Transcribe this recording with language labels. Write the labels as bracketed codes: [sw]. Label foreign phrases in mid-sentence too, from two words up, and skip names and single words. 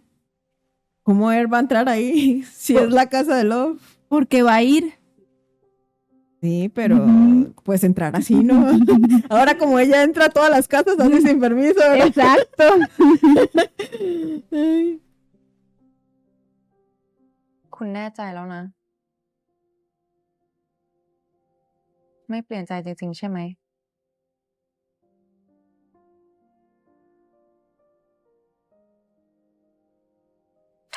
[es] ¿Cómo él va a entrar ahí? Si es la casa de Love. Porque va a ir. Sí, pero Ujú. pues entrar así, ¿no? Ahora como ella entra a todas las casas así sin permiso, ¿verdad? Exacto. Ay. [th] คุณแน่ใจแล้วนะ ไม่เปลี่ยนใจจริงๆใช่ไหม ถ